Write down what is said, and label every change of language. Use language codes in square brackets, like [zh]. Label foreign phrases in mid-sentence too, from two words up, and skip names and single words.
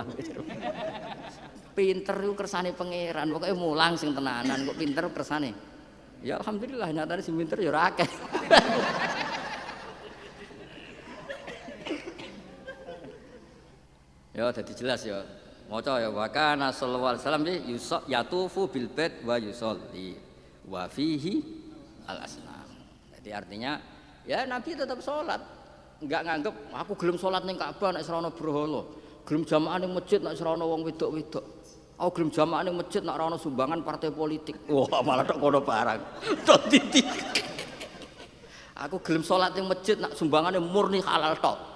[jv] Pinter iku kersane pangeran, pokoke mulang sing tenanan kok pinter kersane. Ya alhamdulillah nyatane sing pinter ya ora akeh. Ya dadi jelas ya. Maca ya [ar] وكان صلى الله عليه وسلم يطوف بالبيت ويصلي وفيه الأصنام. [id] Jadi artinya ya Nabi tetap sholat, [jv] enggak nganggep aku gelem sholat ning Ka'bah nek ora ana berhala, gelem jamaah ning masjid nek ora ana wong wedok-wedok. Aku gelem jamaah ning masjid nek ora ana sumbangan partai politik. Wah, malah tok kono barang. Tok titik. Aku gelem sholat ning masjid nek sumbangane murni halal tok.